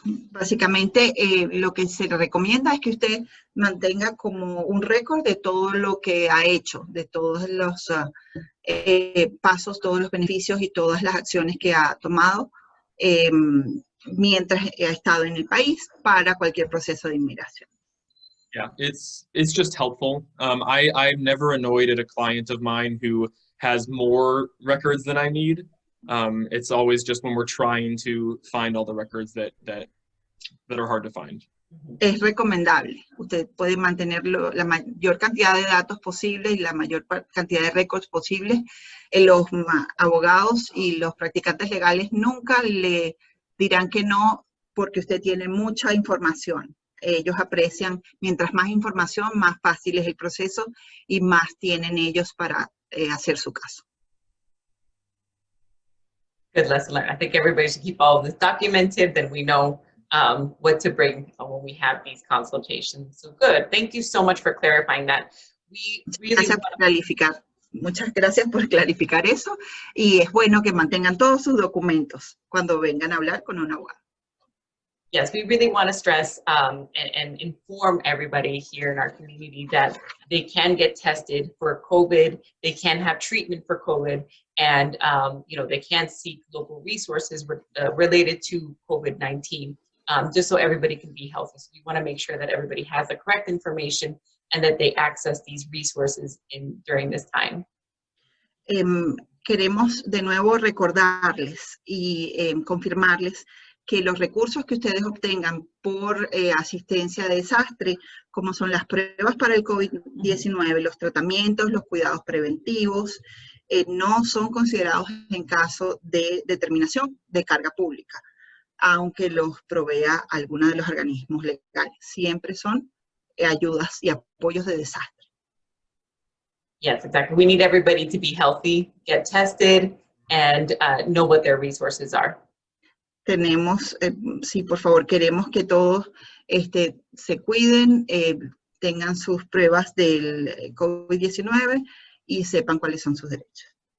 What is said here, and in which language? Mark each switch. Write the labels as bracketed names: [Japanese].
[Spanish] Básicamente, lo que se recomienda es que usted mantenga como un récord de todo lo que ha hecho, de todos los pasos, todos los beneficios y todas las acciones que ha tomado mientras ha estado en el país para cualquier proceso de inmigración. [English] Yeah, it's just helpful. I'm never annoyed at a client of mine who has more records than I need. It's always just when we're trying to find all the records that are hard to find. [Spanish] Es recomendable. Usted puede mantener la mayor cantidad de datos posible y la mayor cantidad de récords posibles. Los abogados y los practicantes legales nunca le dirán que no porque usted tiene mucha información. Ellos aprecian, mientras más información, más fácil es el proceso y más tienen ellos para hacer su caso. [English] Good lesson learned. I think everybody should keep all of this documented, then we know what to bring when we have these consultations. So good. Thank you so much for clarifying that. We really [Spanish] Muchas gracias por clarificar eso. Y es bueno que mantengan todos sus documentos cuando vengan a hablar con un abogado. [English] Yes, we really want to stress and inform everybody here in our community that they can get tested for COVID, they can have treatment for COVID, and they can seek local resources related to COVID-19, just so everybody can be healthy. So we want to make sure that everybody has the correct information and that they access these resources during this time. [Spanish] Queremos de nuevo recordarles y confirmarles que los recursos que ustedes obtengan por asistencia de desastre, como son las pruebas para el COVID-19, los tratamientos, los cuidados preventivos, no son considerados en caso de determinación de carga pública, aunque los provea alguno de los organismos legales. Siempre son ayudas y apoyos de desastre. [English] Yes, exactly. We need everybody to be healthy, get tested, and know what their resources are. [Spanish] Tenemos, sí, por favor, queremos que todos se cuiden, tengan sus pruebas del COVID-19 y sepan cuáles son sus derechos.